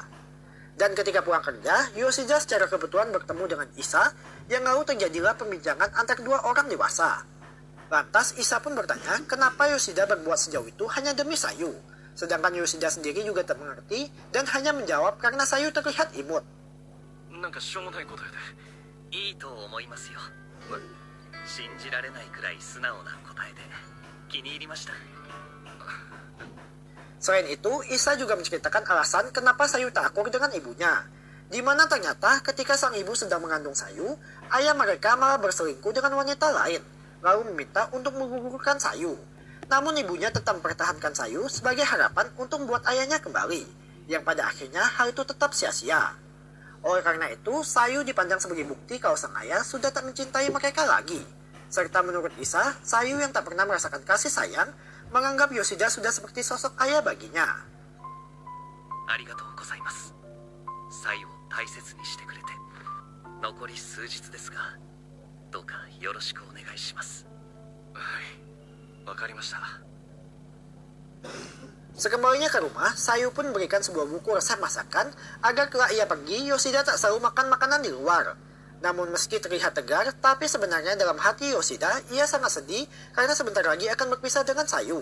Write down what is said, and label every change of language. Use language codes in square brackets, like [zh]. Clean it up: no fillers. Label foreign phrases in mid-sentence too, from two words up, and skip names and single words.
[id] Dan ketika pulang kerja, Yoshida secara kebetulan bertemu dengan Isa, yang lalu terjadilah pembincangan antar dua orang dewasa. Lantas Isa pun bertanya kenapa Yoshida berbuat sejauh itu hanya demi Sayu. Sedangkan Yoshida sendiri juga tak mengerti dan hanya menjawab karena Sayu terlihat imut. [ja] なんかしょうもない答えで。いいと思いますよ。信じられないくらい素直な答えで気に入りました。 [id] Selain itu, Isa juga menceritakan alasan kenapa Sayu tak akur dengan ibunya. Di mana ternyata ketika sang ibu sedang mengandung Sayu, ayah mereka malah berselingkuh dengan wanita lain, lalu meminta untuk menggugurkan Sayu. Namun ibunya tetap mempertahankan Sayu sebagai harapan untuk membuat ayahnya kembali, yang pada akhirnya hal itu tetap sia-sia. Oleh karena itu, Sayu dipandang sebagai bukti kalau sang ayah sudah tak mencintai mereka lagi. Serta menurut Isa, Sayu yang tak pernah merasakan kasih sayang, menganggap Yoshida sudah seperti sosok ayah baginya. [ja] ありがとうございます。サイを大切にしてくれて。残り数日ですが、どうかよろしくお願いします。はい、わかりました。 [id] Sekembalinya ke rumah, Sayu pun memberikan sebuah buku resep masakan agar kelak ia pergi, Yoshida tak selalu makan makanan di luar. Namun meski terlihat tegar, tapi sebenarnya dalam hati Yoshida, ia sangat sedih karena sebentar lagi akan berpisah dengan Sayu.